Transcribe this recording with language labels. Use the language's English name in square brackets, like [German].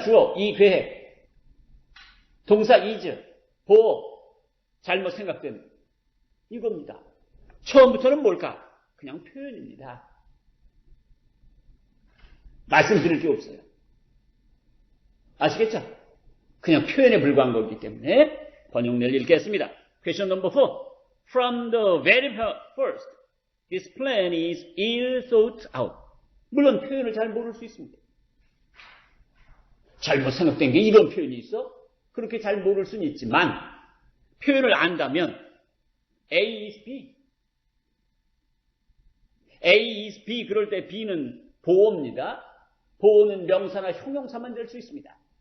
[Korean] 주어, 이 계획. 동사 is, 보호, 잘못 생각된 이겁니다. 처음부터는 뭘까? 그냥 표현입니다. 말씀드릴 게 없어요. 아시겠죠? 그냥 표현에 불과한 거기 때문에 번역내를 읽겠습니다. [English] Question number 4. From the very first, this plan is ill thought out. [Korean] 물론 표현을 잘 모를 수 있습니다. 잘못 생각된 게 이런 표현이 있어? 그렇게 잘 모를 수는 있지만 표현을 안다면 [English] A is B. A is B [Korean] 그럴 때 B는 보호입니다. 보호는 명사나 형용사만 될 수 있습니다.